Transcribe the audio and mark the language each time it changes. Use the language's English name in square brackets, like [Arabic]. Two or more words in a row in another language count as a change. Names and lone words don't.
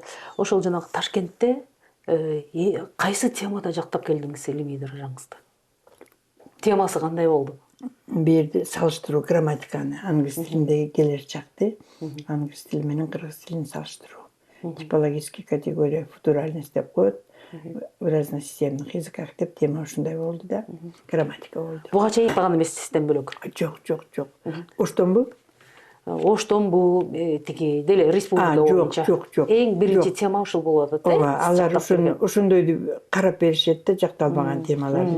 [Kyrgyz] Ошол жанагы Ташкентте кайсы темада жактап келдиңиз илимий даражаңызды? Темасы кандай болду? Бир жерде салыштыруу грамматиканы, англис тилиндеги келер чакты, англис тили менен кыргыз тилин салыштыруу. [Russian] Типологический категория, [Kyrgyz] футуральность деп коет. [Russian] в разносистемных языках [Kyrgyz] деп тема ушундай болду да, грамматика болду. Буга чейин айтпаган эмессизден бөлөк. Жок. Оштонбу? Оштонбу тиги деле республика боюнча. Жок. Эң биринчи тема ушул болуп атат, Ооба, алар ошондойду карап беришет да, жакталбаган темаларды.